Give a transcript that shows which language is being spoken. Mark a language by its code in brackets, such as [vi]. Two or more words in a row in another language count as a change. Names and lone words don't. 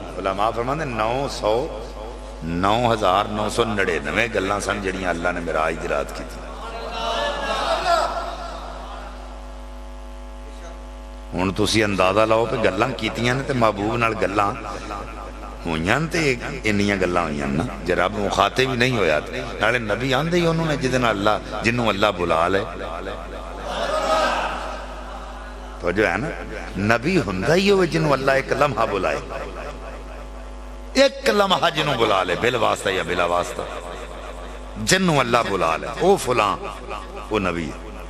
[pa] علماء فرماتے 9,999 گلاں سن جڑیاں اللہ نے معراج دی رات کی تھی. ہن تسی اندازہ لاؤ کہ گلاں کیتیاں نے تے محبوب نال گلاں ہوئیاں تے انیاں گلاں ہوئیاں نا جے رب مخاطب ہی نہیں ہویا نالے نبی آندے ہی انہوں نے جنہوں اللہ بلا لے تو جو ہے نا نبی ہندہ ہی ہوئے جنہوں اللہ ایک لمحہ بلائے ایک لمحہ جنہوں بلا لے بل واسطہ یا بلا واسطہ جنہوں اللہ بلا لے او فلان وہ نبی ہے.